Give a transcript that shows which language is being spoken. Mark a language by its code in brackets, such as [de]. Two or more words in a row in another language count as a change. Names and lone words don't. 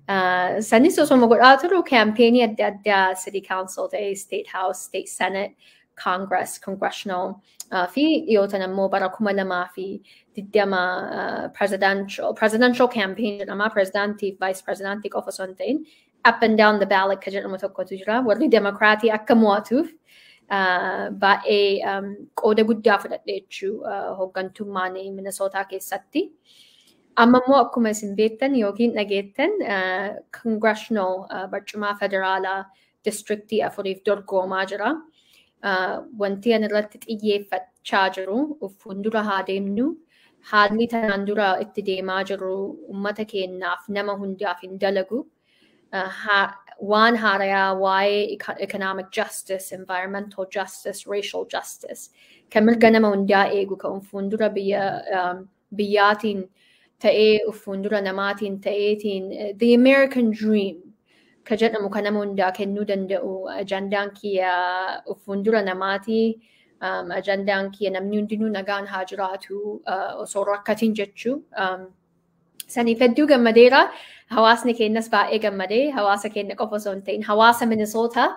[om] Sanis osoo godhaa turu kaampeenii adda addaa City Council ta'ee State House, State Senate Congress, congressional, fi dhiyootan ammoo bara 2020 [en] presidential campaign [om] jedhama presidentii vice presidentii qofa osoo hin ta'in [en] up and down the ballot [om] ka jedhamu tokkotu jira warri demokraatii akka mo'atuuf baay'ee qooda guddaa fudhadhe jechuu hooggantummaan Minnesota keessatti. Amma immoo akkuma isin beektan yookiin dhageettan congressional barcuma federaalaa districtii 4 dorgomaa jira. Wanti ani irratti xiyyeeffachaa jiru fuuldura haa deemnu. Haalli tanaan dura itti deemaa jiru uummata keenyaaf nama hundaaf hin dalagu. Waan haarayaa waa'ee [en] economic justice, environmental justice, racial justice [om] kan mirga nama hundaa eegu kan fuuldura biyyaatiin ta'ee fuuldura namaatiin ta'eetiin [en] the American dream [om] ka jedhamu kan nama hundaa kennuu danda'u ajandaan kiyya fuuldura namaatii ajandaan kiyya namni hundinuu nagaan haa jiraatu osoo rakkatiin jechuu saniif hedduu gammadeera hawaasni keenyas baay'ee gammadee hawaasa keenya qofa osoo hin ta'in hawaasa Minnesota